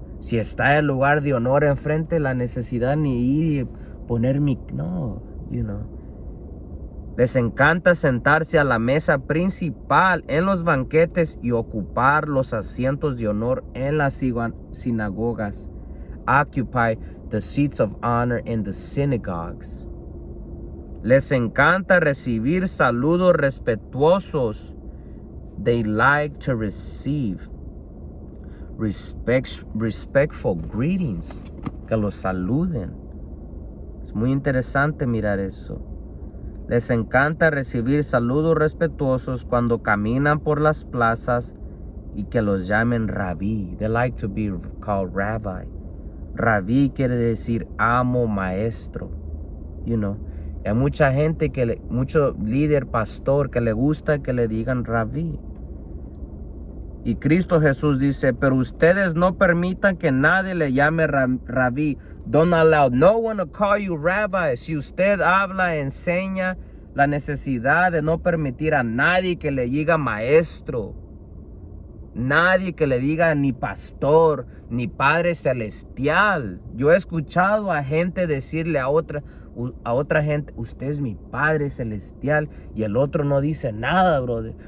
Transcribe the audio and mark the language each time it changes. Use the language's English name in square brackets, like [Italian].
[Spanish] Si está el lugar de honor enfrente, la necesidad ni ir y poner no, Les encanta sentarse a la mesa principal en los banquetes y ocupar los asientos de honor en las sinagogas. [English] Occupy the seats of honor in the synagogues. [Spanish] Les encanta recibir saludos respetuosos. [English] They like to receive respectful greetings. [Spanish] Que los saluden. Es muy interesante mirar eso. Les encanta recibir saludos respetuosos cuando caminan por las plazas y que los llamen rabí. [English] They like to be called rabbi. [Spanish] Rabí quiere decir amo, maestro. Hay mucha gente, mucho líder, pastor, que le gusta que le digan rabí. Y Cristo Jesús dice, pero ustedes no permitan que nadie le llame rabí. [English] Don't allow no one to call you rabbi. [Spanish] Si usted habla, enseña, la necesidad de no permitir a nadie que le diga maestro. Nadie que le diga ni pastor, ni Padre Celestial. Yo he escuchado a gente decirle a otra gente, usted es mi Padre Celestial, y el otro no dice nada, [English] brother.